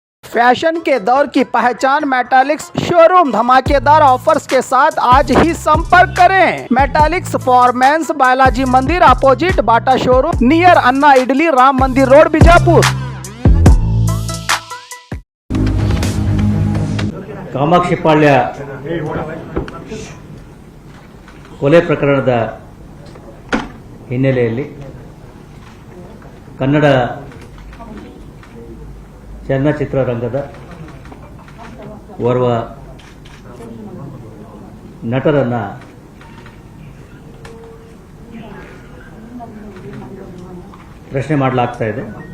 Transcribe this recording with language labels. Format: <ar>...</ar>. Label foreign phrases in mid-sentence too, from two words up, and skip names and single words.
<hi>फैशन के दौर की पहचान मेटालिक्स शोरूम धमाकेदार ऑफर्स के साथ आज ही संपर्क करें।</hi> <en>Metallics for mens, Balaji Mandir opposite Bata showroom, near Anna Idli, Ram Mandir Road, Bijapur.</en> <kn>ಕಾಮಾಕ್ಷಿಪಾಳ್ಯ ಕೊಲೆ ಪ್ರಕರಣದ ಹಿನ್ನೆಲೆಯಲ್ಲಿ ಕನ್ನಡ ಚಲನಚಿತ್ರರಂಗದ ಓರ್ವ ನಟರನ್ನು ಪ್ರಶ್ನೆ ಮಾಡಲಾಗ್ತಾ ಇದೆ.</kn>